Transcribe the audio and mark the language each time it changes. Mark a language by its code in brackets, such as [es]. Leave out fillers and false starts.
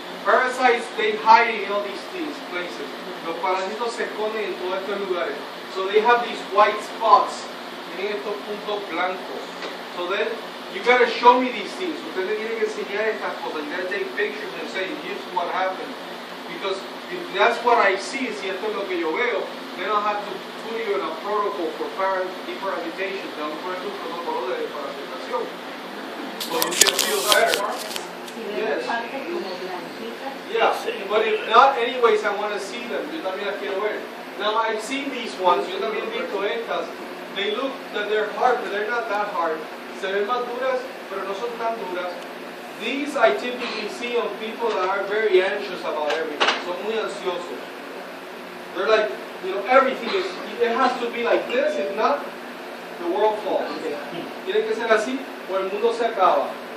[en] Parasites, they hide in all these places. [es] Los parásitos se esconden en todos estos lugares. [en] So they have these white spots. [es] Tienen estos puntos blancos. [en] So then, you gotta show me these things. [es] Usted me tiene que enseñar estas cosas. [en] You gotta take pictures and say, here's what happened. Because if that's what I see, [es] si esto es lo que yo veo, [en] then I'll have to put you in a protocol for deparasitation. [es] Te vamos a poner un protocolo de deparasitación. [en] So you can feel better. Yes. Yeah, but if not, anyways, I want to see them. [es] Yo también las quiero ver. [en] Now, I've seen these ones. [es] Yo también he visto estas. [en] They look that they're hard, but they're not that hard. [es] Se ven más duras, pero no son tan duras. [en] These I typically see on people that are very anxious about everything. [es] Son muy ansiosos. [en] They're like, everything is, it has to be like this. If not, the world falls. [es] Tiene que ser así o el mundo se acaba.